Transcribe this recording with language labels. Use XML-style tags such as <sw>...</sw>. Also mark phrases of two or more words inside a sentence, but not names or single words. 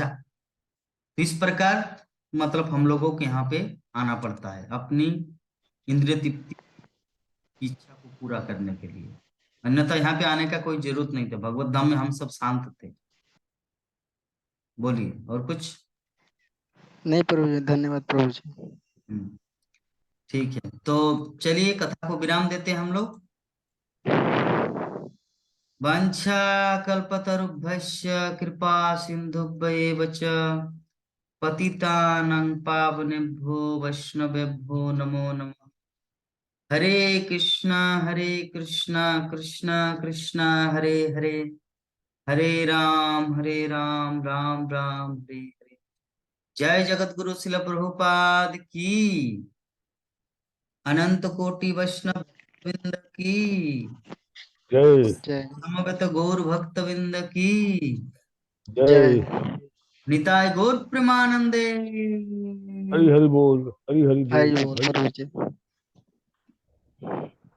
<hi>तो इस प्रकार मतलब हम लोगों को यहाँ पे आना पड़ता है अपनी इंद्रिय तृप्ति की इच्छा को पूरा करने के लिए, अन्यथा यहाँ पे आने का कोई जरूरत नहीं था। भगवत धाम में हम सब शांत थे। बोलिए और कुछ। नहीं प्रभु जी, धन्यवाद प्रभु जी। हम्म, ठीक है, तो चलिए कथा को विराम देते हैं हम लोग।</hi> <sa>वाञ्छाकल्पतरुभ्यश्च कृपा सिन्धुभ्येव च पतितानां पावनेभ्यो वैष्णवेभ्यो नमो नमः। हरे कृष्णा कृष्णा कृष्णा हरे हरे, हरे राम राम राम हरे हरे।</sa> <hi>जय जगत गुरु शिल प्रभुपाद की, अनंत कोटि वैष्णव वृंद की, जय जय समवेत गौर भक्त वृंद की, जय। जय।</hi> <bn>निताय गौर प्रेमानंदे। हरि हरि बोल, हरि हरि हरि बोल, बोल हरि।</bn> <hi>प्रभु जी।</hi>